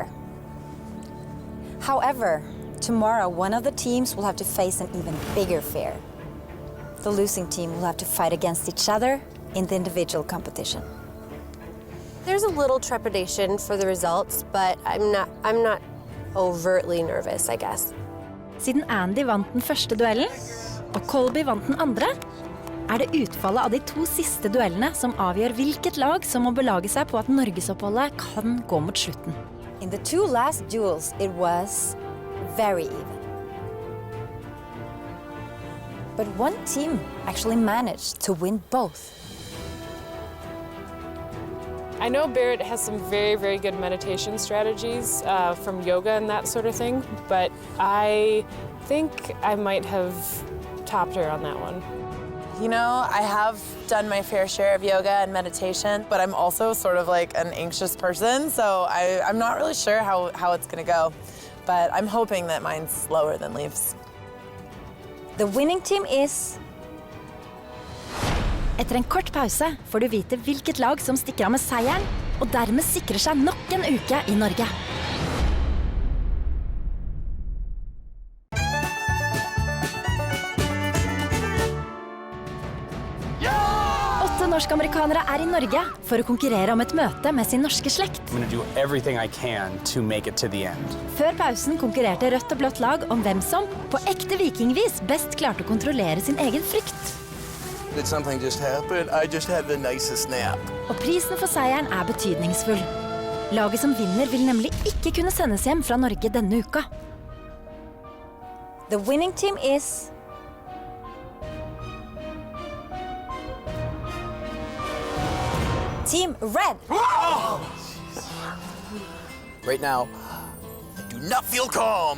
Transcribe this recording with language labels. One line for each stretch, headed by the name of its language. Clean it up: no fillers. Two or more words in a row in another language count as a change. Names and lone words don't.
English: However, tomorrow one of the teams will have to face an even bigger fear. The losing team will have to fight against each other in the individual competition. There's a little trepidation for the results, but I'm not overtly nervous, I guess.
Norwegian: Siden Andy vant den første duellen, og Colby vant den andre, det utfallet av de 2 siste duellene som avgjør hvilket lag som må belage seg på at Norgesoppholdet kan gå mot slutten.
English: In the 2 last duels, it was very even. But one team actually managed to win both. I know Barrett has some very, very good meditation strategies from yoga and that sort of thing, but I think I might have topped her on that one. You know, I have done my fair share of yoga and meditation, but I'm also sort of like an anxious person, so I'm not really sure how it's gonna go. But I'm hoping that mine's slower than Leif's. The winning team is...
Norwegian: Etter en kort pause får du vite hvilket lag som stikker av med seieren, og dermed sikrer seg nok en uke i Norge. 8 norsk-amerikanere i Norge for å konkurrere om et møte med sin norske slekt.
English: I'm gonna do everything I can to make it to the end.
Norwegian: Før pausen konkurrerte rødt og blått lag om hvem som, på ekte vikingvis, best klarte å kontrollere sin egen frykt.
English: Did something just happen? I just had the nicest nap.
Norwegian: Og prisen for seieren er betydningsfull. Laget som vinner vil nemlig ikke kunne sendes hjem fra Norge denne uka.
English: The winning team is... Team Red! Right now, I do not feel calm.